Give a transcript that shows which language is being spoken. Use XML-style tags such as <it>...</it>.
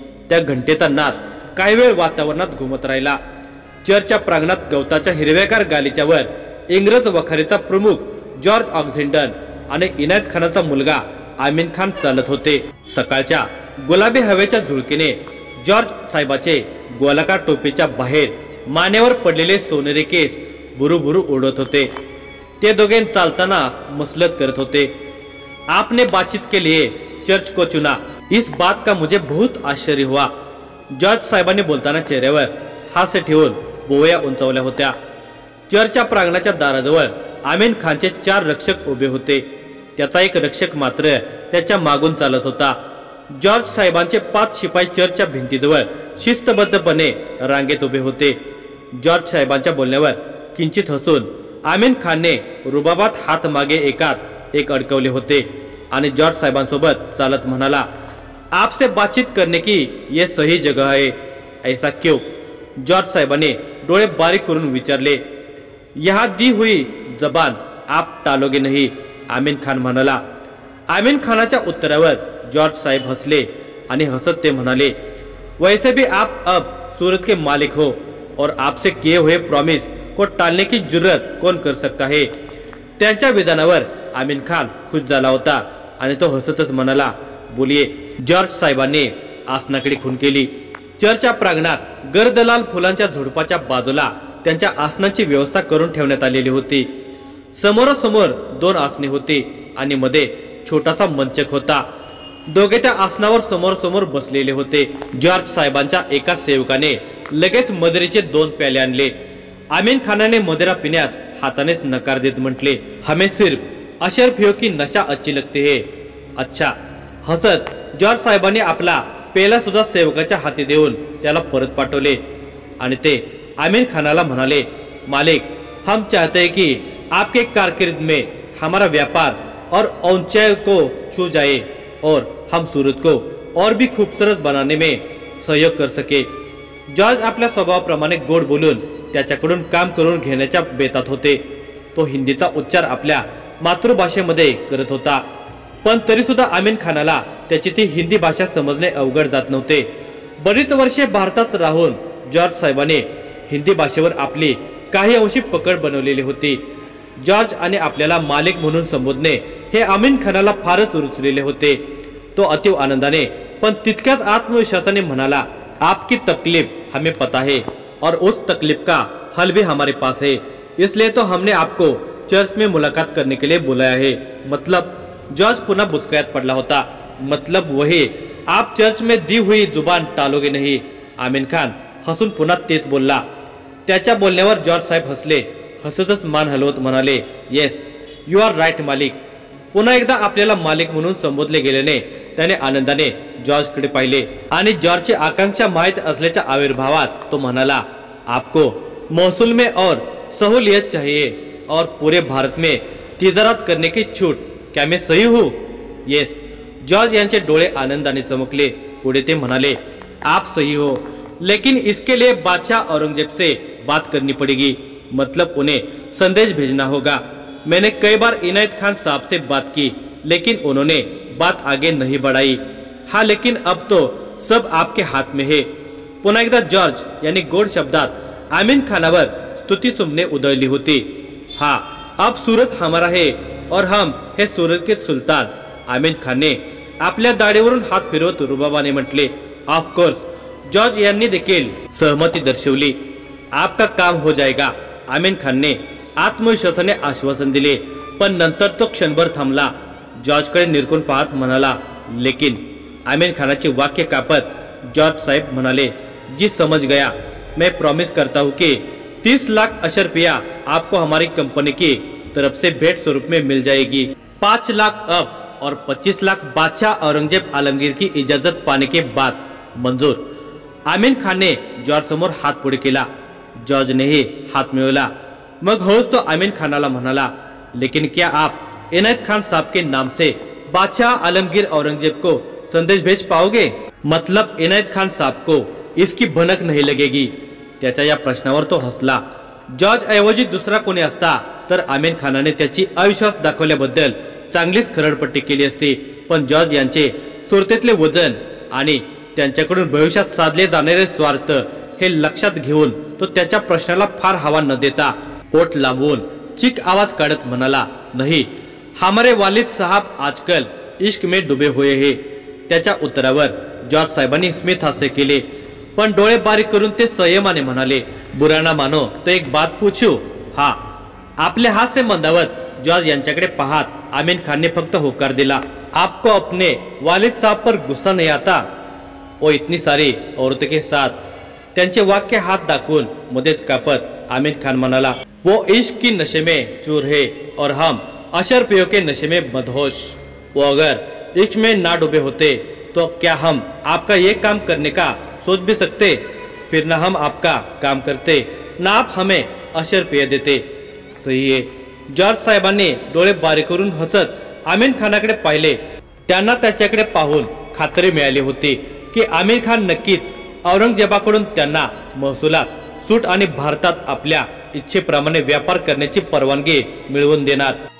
<mr>त्या घंटेचा नाद काही वेळ वातावरणात घुमत राहिला. चर्चच्या प्रांगणात गवताच्या हिरव्यागार गालीच्या वर इंग्रज वखारीचा प्रमुख जॉर्ज ऑक्झिंडन आणि इनायत खानाचा मुलगा आमीन खान चालत होते. सकाळच्या गुलाबी हवेच्या झुळकीने जॉर्ज साहेबाचे गोलाकार टोपीच्या बाहेर मानेवर पडलेले सोनेरी केस भुरुभुरु उडत होते. ते दोघे चालताना मसलत करत होते.</mr> <hi>आपने बातचीत के लिए चर्च को चुना, इस बात का मुझे बहुत आश्चर्य हुआ.</hi> <mr>जॉर्ज साहेबांनी बोलताना चेहऱ्यावर हास्य ठेवून बोया उंचावल्या होत्या. चर्चच्या प्रांगणाच्या दाराजवळ आमीन खानचे 4 रक्षक उभे होते. त्याचा एक रक्षक मात्र त्याच्या मागून चालत होता. जॉर्ज साहेबांचे 5 शिपाई चर्चच्या भिंतीजवळ शिस्तबद्धपणे रांगेत उभे होते. जॉर्ज साहेबांच्या बोलण्यावर किंचित हसून आमीन खानने रुबाबात हात मागे एकात एक अडकवले होते आणि जॉर्ज साहेबांसोबत चालत म्हणाला,</mr> <hi>आपसे बातचीत करने की ये सही जगह है, ऐसा क्यों?</hi> <mr>जॉर्ज साहेबांनी डोळे बारीक करून विचारले.</mr> <hi>यहाँ दी हुई जबान आप टालोगे नहीं,</hi> <mr>आमीन खान म्हणाला. आमीन खानाच्या उत्तरावर जॉर्ज साहेब हसले आणि हसत ते म्हणाले,</mr> <hi>वैसे भी आप अब सूरत के मालिक हो और आपसे किए हुए प्रॉमिस को टालने की जुर्रत कौन कर सकता है?</hi> <mr>त्यांच्या विधानावर आमीन खान खुश झाला होता आणि तो हसतच म्हणाला,</mr> <hi>बोलिये.</hi> <mr>जॉर्ज साहेबांनी आसनाकडे खून केली. चर्चच्या प्रांगणात गर्दलाल फुलांच्या झुडपाच्या बाजूला त्यांच्या आसनांची व्यवस्था करून ठेवण्यात आलेली होती. समोरासमोर 2 आसने होती आणि मध्ये छोटासा मंचक होता. दोघे त्या आसनावर समोर समोर बसलेले होते. जॉर्ज साहेबांच्या एका सेवकाने लगेच मदिरेचे 2 प्याले आणले. आमीन खानाने मदिरा पिण्यास हातानेच नकार देत म्हटले,</mr> <hi>हमें सिर्फ अशरफियों की नशा अच्छी लगती है. अच्छा.</hi> <mr>हसत जॉर्ज साहेबांनी आपला पेला सुद्धा सेवकाच्या हाती देऊन त्याला परत पाठवले आणि ते आमीन खानाला म्हणाले,</mr> <hi>मालिक, हम चाहते हैं कि आपके कारकिर्द में हमारा व्यापार और औंचाई को छू जाए और हम सूरत को और भी खूबसूरत बनाने में सहयोग कर सके.</hi> <mr>जॉर्ज आपल्या स्वभावाप्रमाणे गोड बोलून त्याच्याकडून काम करून घेण्याच्या बेतात होते. तो हिंदीचा उच्चार आपल्या मातृभाषेमध्ये करत होता, पण तरी सुद्धा आमीन खानाला त्याची ती हिंदी भाषा समजणे अवघड जात नव्हते. बरीच वर्षे भारतात राहून जॉर्ज साहेबांनी हिंदी भाषेवर आपली काही अंशी पकड बनवलेली होती. जॉर्ज आणि आपल्याला मालिक म्हणून संबोधणे हे आमीन खानाला फारच रुचलेले होते. तो अतिव आनंदाने पण तितक्याच आत्मविश्वासाने म्हणाला,</mr> <hi>आपकी तकलीफ हमें पता है और उस तकलीफ का हल भी हमारे पास है, इसलिए तो हमने आपको चर्च में मुलाकात करने के लिए बुलाया है. मतलब?</hi> <mr>जॉर्ज पुन्हा बुचकळ्यात पडला होता.</mr> <hi>मतलब वही, आप चर्च में दी हुई जुबान टालोगे नहीं.</hi> <mr>आमीन खान हसून पुन्हा तेच बोलला. त्याच्या बोलण्यावर जॉर्ज साहेब हसले. हसतच मान हलवत म्हणाले,</mr> <en>Yes, you are right malik.</en> <mr>पुन्हा एकदा आपल्याला मालिक म्हणून संबोधले गेल्याने त्याने आनंदाने जॉर्जकडे पाहिले आणि जॉर्जची आकांक्षा माहीत असल्याच्या आविर्भावात तो म्हणाला,</mr> <hi>आपको महसूल में और सहूलियत चाहिए और पूरे भारत में तिजारत करने की छूट, क्या मैं सही हूँ?</hi> <en>Yes.</en> <mr>जॉर्ज यांचे डोळे आनंदाने चमकले. पुढे ते म्हणाले,</mr> <hi>आप सही हो, लेकिन इसके लिए बादशाह औरंगजेब से बात करनी पड़ेगी. मतलब उन्हें संदेश भेजना होगा. मैंने कई बार इनायत खान साहब से बात की, लेकिन उन्होंने बात आगे नहीं बढ़ाई. हाँ, लेकिन अब तो सब आपके हाथ में है.</hi> <mr>पुन्हा एकदा जॉर्ज यांनी गोड शब्दात आमीन खानावर स्तुती सुमने उधळली होती.</mr> <hi>हाँ, अब सूरत हमारा है और हम है सूरत के सुलतान.</hi> <mr>आमीन खानने आपल्या दाढीवरून हात फिरवत रुबाबाने म्हटले,</mr> <en>of course</en> <mr>जॉर्ज यांनी देखील सहमती दर्शवली।</mr> <hi>आपका काम हो जाएगा,</hi> <mr>आमीन खानने आत्मविश्वासाने आश्वासन दिले। पण नंतर तो क्षणभर थांबला, जॉर्जकडे निरखून पाहत म्हणाला, लेकिन आमीन खानाचे वाक्य कापत जॉर्ज साहेब म्हणाले,</mr> <hi>जी समझ गया, मैं प्रॉमिस करता हूँ कि 30 लाख अशरफिया आपको हमारी कंपनी की तरफ से भेंट स्वरूप में मिल जाएगी। 5 लाख अब और 25 लाख बादशाह औरंगजेब आलमगीर की इजाजत पाने के बाद मंजूर।</hi> <mr>आमीन खान ने जॉर्ज समोर हात पुढे केला। जॉर्जनेही हात मिळवला। मग हळूच तो आमीन खानाला म्हणाला,</mr> <hi>लेकिन क्या आप इनायत खान साहब के नाम से बादशाह आलमगीर औरंगजेब को संदेश भेज पाओगे? मतलब इनायत खान साहब को इसकी भनक नहीं लगेगी?</hi> <mr>त्याच्या या प्रश्नावर तो हसला। जॉर्ज ऐवजी दुसरा कोणी असता तर आमीन खानाने त्याची अविश्वास दाखवल्याबद्दल चांगलीच खरडपट्टी केली असती। पण जॉर्ज यांचे सुरतेतले वजन आणि त्यांच्याकडून भविष्यात साधले जाणारे स्वार्थ हे लक्षात घेऊन तो त्याच्या प्रश्नाला फार हवा न देता ओठ लांबवून चीक आवाज काढत म्हणाला,</mr> <hi>नहीं, हमारे वालिद साहब आजकल इश्क में डुबे हुए हैं।</hi> <mr>त्याच्या उत्तरावर जॉर्ज साहेबांनी स्मित हास्य केले, पण डोळे बारीक करून ते संयमाने म्हणाले,</mr> <hi>बुरा ना मानो तो एक बात पूछू? हा।</hi> <mr>आपले हास्य मंदावत जॉर्ज यांच्याकडे पाहत आमीन खानने फक्त होकार दिला।</mr> <hi>आपको अपने वालिद साहब पर गुस्सा नहीं आता? ओ इतनी सारी औरतों के साथ।</hi> <mr>त्यांचे वाक्य हात दाखवून मध्येच कापत आमीन खान म्हणाला,</mr> <hi>वो इश्क की नशे में चूर है और हम अशरफियों के नशे में मदहोश। वो अगर इश्क में ना डूबे होते तो क्या हम आपका ये काम करने का सोच भी सकते? फिर ना हम आपका काम करते, ना आप हमें अशरफिया देते। सही है।</hi> <mr>जॉर्ज साहेबांनी डोळे बारीक करून हसत आमीन खानाकडे पाहिले। त्यांना त्याच्याकडे पाहून खात्री मिळाली होती की आमीर खान नक्कीच औरंगजेबाकडून त्यांना महसुलात सूट आणि भारतात आपल्या इच्छेप्रमाणे व्यापार करण्याची परवानगी मिळवून देणार।</mr>